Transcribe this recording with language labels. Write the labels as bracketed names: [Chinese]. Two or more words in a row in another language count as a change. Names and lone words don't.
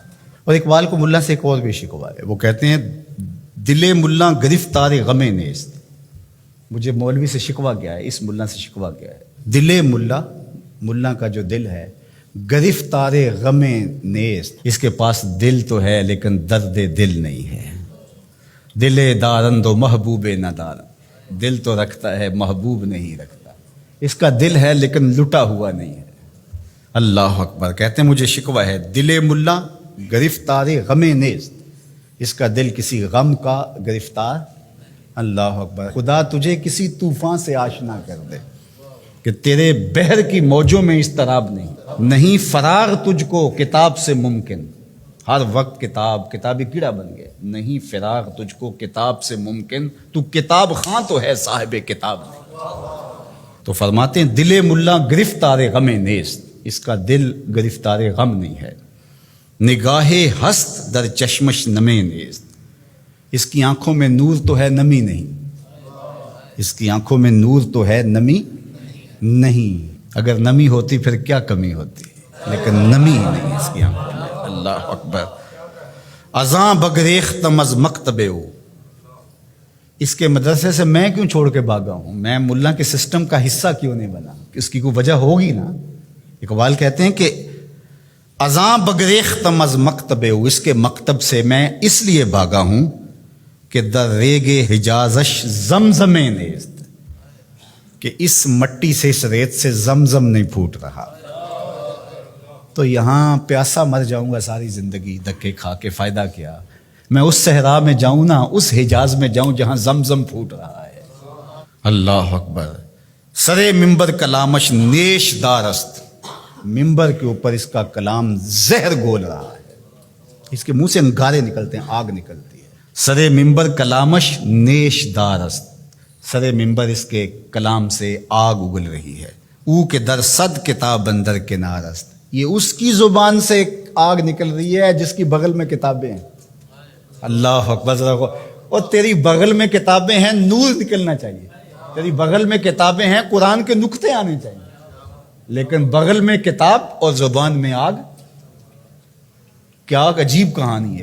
[Urdu] اور اقبال کو ملا سے ایک اور بھی شکوہ ہے. وہ کہتے ہیں [Persian] دل ملا گرفتار غم نیست. [Urdu] مجھے مولوی سے شکوہ کیا ہے، اس ملا سے شکوہ کیا ہے؟ [Persian] دل ملا، [Urdu] ملا کا جو دل ہے، [Persian] گرفتار غم نیست، [Urdu] اس کے پاس دل تو ہے لیکن درد دل نہیں ہے. [Persian] دل دارند و محبوب نہ دارند، [Urdu] دل تو رکھتا ہے محبوب نہیں رکھتا. اس کا دل ہے لیکن لٹا ہوا نہیں ہے. اللہ اکبر. کہتے ہیں مجھے شکوہ ہے [Persian] دل ملا گرفتار غم نیست، [Urdu] اس کا دل کسی غم کا گرفتار اللہ اکبر. خدا تجھے کسی طوفان سے آشنا کر دے کہ تیرے بحر کی موجوں میں اضطراب نہیں فرار تجھ کو کتاب سے ممکن. ہر وقت کتابی کیڑا بن گئے. نہیں فرار تجھ کو کتاب سے ممکن، تو کتاب خاں تو ہے صاحب کتاب نہیں. تو فرماتے ہیں [Persian] دل ملا گرفتار غم نیست، [Urdu] اس کا دل گرفتار غم نہیں ہے. [Persian] نگاہ ہست در چشمش نمے نیست، [Urdu] اس کی آنکھوں میں نور تو ہے نمی نہیں. اس کی آنکھوں میں نور تو ہے نمی نہیں. اگر نمی ہوتی پھر کیا کمی ہوتی، لیکن نمی ہی نہیں اس کی آنکھوں میں. اللہ اکبر. [Persian] ازاں بگریختم از مکتبے ہو، [Urdu] اس کے مدرسے سے میں کیوں چھوڑ کے بھاگا ہوں، میں ملا کے سسٹم کا حصہ کیوں نہیں بنا. اس کی کوئی وجہ ہوگی نا. اقبال کہتے ہیں کہ [Persian] ازاں بگریختم از مکتبے ہو، [Urdu] اس کے مکتب سے میں اس لیے بھاگا ہوں کہ [Persian] در ریگ حجازش زمزم نیست، [Urdu] کہ اس مٹی سے اس ریت سے زمزم نہیں پھوٹ رہا. تو یہاں پیاسا مر جاؤں گا ساری زندگی، دھکے کھا کے فائدہ کیا. میں اس صحرا میں جاؤں نا، اس حجاز میں جاؤں جہاں زمزم پھوٹ رہا ہے. اللہ اکبر. [Persian] سرے ممبر کلامش نیش دارست، [Urdu] ممبر کے اوپر اس کا کلام زہر گول رہا ہے. اس کے منہ سے انگارے نکلتے ہیں، آگ نکلتی ہے. [Persian] سرے ممبر کلامش نیش دارست، سرے ممبر [Urdu] اس کے کلام سے آگ اگل رہی ہے. [Persian] او کے در صد کتاب اندر کنارست، [Urdu] یہ اس کی زبان سے آگ نکل رہی ہے جس کی بغل میں کتابیں ہیں. اللہ اکبر. اور تیری بغل میں کتابیں ہیں، نور نکلنا چاہیے. تیری بغل میں کتابیں ہیں، قرآن کے نقطے آنے چاہیے. لیکن بغل میں کتاب اور زبان میں آگ، کیا عجیب کہانی ہے.